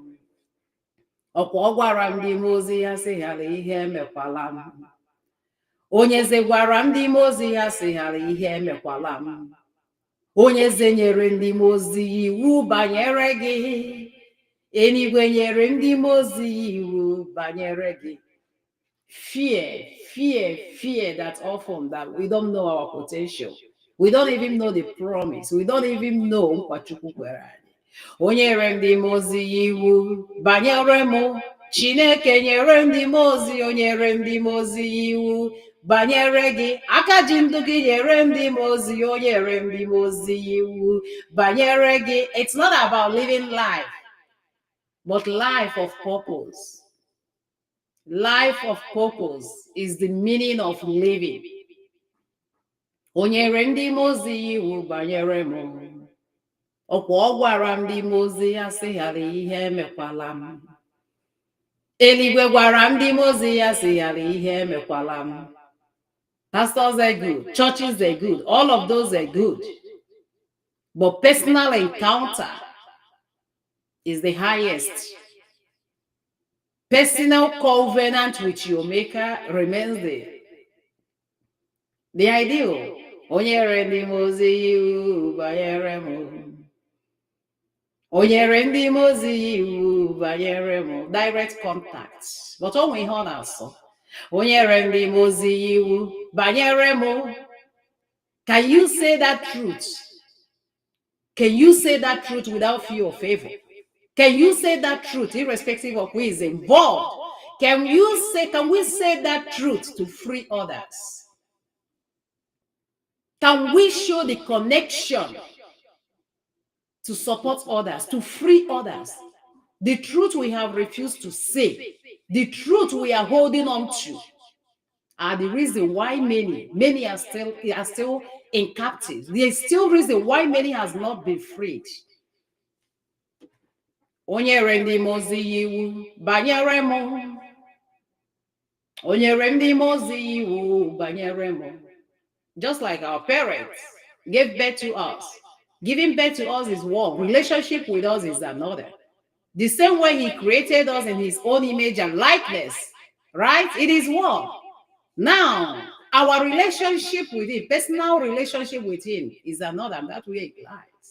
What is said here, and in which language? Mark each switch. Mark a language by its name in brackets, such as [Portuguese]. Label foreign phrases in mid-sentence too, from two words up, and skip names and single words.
[Igbo] Ọkwa ọ gwara ndị mmụọ ozi ya sị ghara ihe emekwala m. Onye eze gwara ndị mmụọ ozi ya sị ghara ihe emekwala m. Onye eze nyere ndị mmụọ ozi ya iwu banyere gị. Eluigwe nyere ndị mmụọ ozi ya iwu banyere gị. [English] Fear that often that we don't know our potential. We don't even know the promise. We don't even know [Igbo] nkwa Chukwu kwere anyị. O nyere ndị mmụọ ozi ya iwu banyere m. Chineke nyere ndị mmụọ ozi, o nyere ndị mmụọ ozi ya iwu banyere gị. Aka ji ndụ gị nyere ndị mmụọ ozi, o nyere ndị mmụọ ozi ya iwu banyere gị. [English] It's not about living life, but life of purpose. Life of purpose is the meaning of living. [Igbo] O nyere ndị mmụọ ozi ya iwu banyere m. Ọkwa ọ gwara ndị mmụọ ozi ya sị ghara ihe emekwala m. Eluigwe gwara ndị mmụọ ozi ya sị ghara ihe emekwala m. [English] Pastors are good, churches are good, all of those are good. But personal encounter is the highest. Personal covenant with your maker remains the ideal. [Igbo] O nyere ndị mmụọ ozi ya iwu banyere m. O nyere ndị mmụọ ozi ya iwu banyere m. [English] Direct contact. But [Igbo] ọ nwe ihe ọ na-asọ. O nyere ndị mmụọ ozi ya iwu banyere m. [English] Can you say that truth? Can you say that truth without fear or favor? Can you say that truth irrespective of who is involved? Can we say that truth to free others? Can we show the connection to support others, to free others? The truth we have refused to say, the truth we are holding on to, are the reason why many are still in captive. There's still reason why many has not been freed. [Igbo] Onyere ndị mozi iwu banyere m. Onyere ndị mozi iwu banyere m. [English] Just like our parents gave birth to us. Giving birth to us is one. Relationship with us is another. The same way he created us in his own image and likeness, right? It is one. Now, our relationship with him, personal relationship with him, is another, and that way it lies.